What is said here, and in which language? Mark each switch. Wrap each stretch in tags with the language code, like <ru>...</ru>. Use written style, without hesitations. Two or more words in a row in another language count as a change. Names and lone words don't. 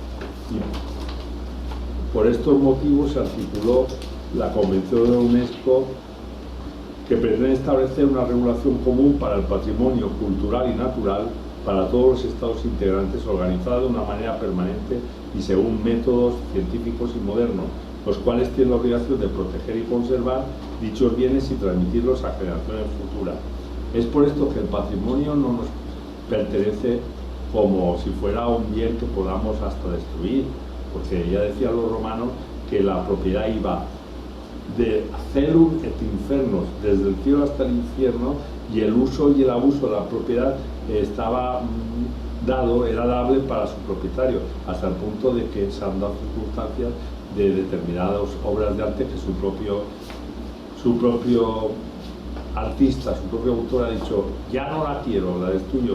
<es>Y por estos motivos se articuló la Convención de la UNESCO, que pretende establecer una regulación común para el patrimonio cultural y natural para todos los estados integrantes, organizada de una manera permanente y según métodos científicos y modernos, los cuales tienen la obligación de proteger y conservar dichos bienes y transmitirlos a generaciones futuras. Es por esto que el patrimonio no nos pertenece como si fuera un bien que podamos hasta destruir, porque ya decían los romanos que la propiedad iba de</es> <la>celum et infernus,</la> <es>desde el cielo hasta el infierno, y el uso y el abuso de la propiedad era dable para su propietario, hasta el punto de que se han dado circunstancias de determinadas obras de arte que su propio artista, su propio autor ha dicho: ya no la quiero, la destruyo.</es>